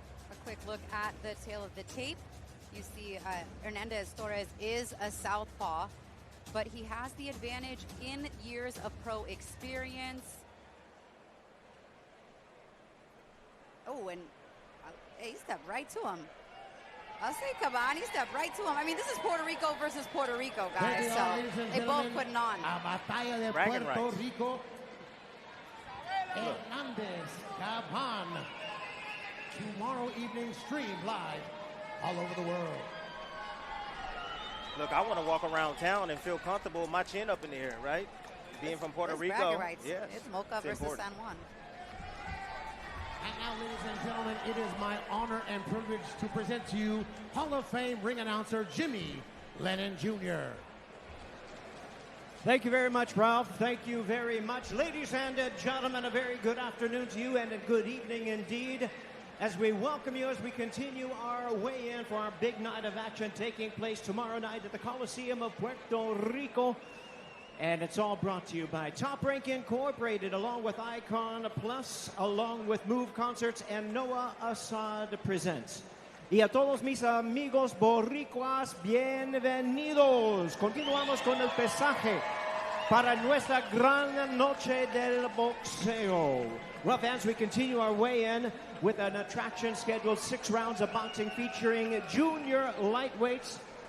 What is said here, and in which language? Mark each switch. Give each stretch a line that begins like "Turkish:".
English: A quick look at the tail of the tape. You see Hernandez Torres is a southpaw, but he has the advantage in years of pro experience. Oh, and he stepped right to him. I'll say Caban, he stepped right to him. I mean, this is Puerto Rico versus Puerto Rico, guys. So they both putting on.
Spanish: A batalla de Puerto Rico.
English: Hernandez Caban. Tomorrow evening streamed live all over the world. Look, I want to walk around town and feel comfortable with my chin up in the air, right? Being from Puerto Rico. Yes. It's Mocha versus San Juan. And now, ladies and gentlemen, it is my honor and privilege to present to you Hall of Fame ring announcer Jimmy Lennon Jr. Thank you very much, Ralph. Thank you very much. Ladies and gentlemen, a very good afternoon to you and a good evening indeed, as we welcome you as we continue our weigh-in for our big night of action taking place tomorrow night at the Coliseum of Puerto Rico. And it's all brought to you by Top Rank Incorporated, along with Icon Plus, along with Move Concerts, and Noah Assad Presents.
Spanish: Y a todos mis amigos boricuas, bienvenidos. Continuamos con el pesaje para nuestra gran noche del boxeo.
English: Well, fans, we continue our weigh-in with an attraction scheduled 6 rounds of boxing featuring junior lightweights.